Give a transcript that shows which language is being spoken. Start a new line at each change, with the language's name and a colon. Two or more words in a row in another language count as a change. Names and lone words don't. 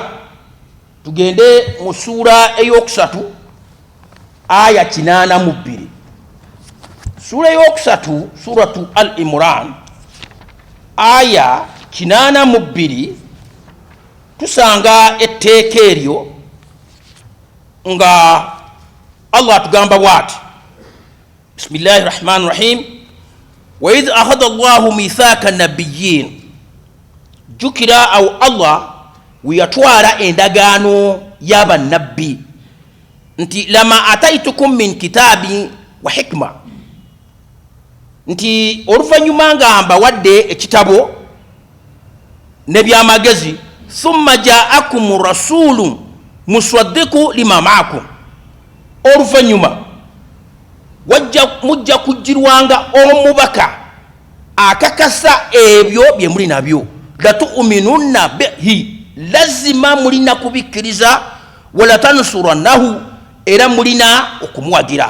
Ganda: Tugende mu ssuula eyokusatu aya 82. Ssuula eyokusatu
Arabic: سورة آل عمران
Ganda: aya 82 tusanga etteeka eryo nga Allah atugamba bw'ati
Arabic: بسم الله الرحمن الرحيم وإذ أخذ الله ميثاق النبيين
Ganda: jukira au Allah weyatwala endagaano y'abannabbi nti
Arabic: لما آتيتكم من كتاب وحكمة
Ganda: nti oluvannyuma nga mbawadde ekitabo ne byamagezi
Arabic: ثم جاءكم رسول مصدق لما معكم
Ganda: oluvannyuma mujja kujjirwanga omubaka akakasa ebyo bye muli nabyo
Arabic: لتؤمنن به
Ganda: lazima mulina kubikkiriza
Arabic: ولتنصرنه
Ganda: era mulina okumuwagira.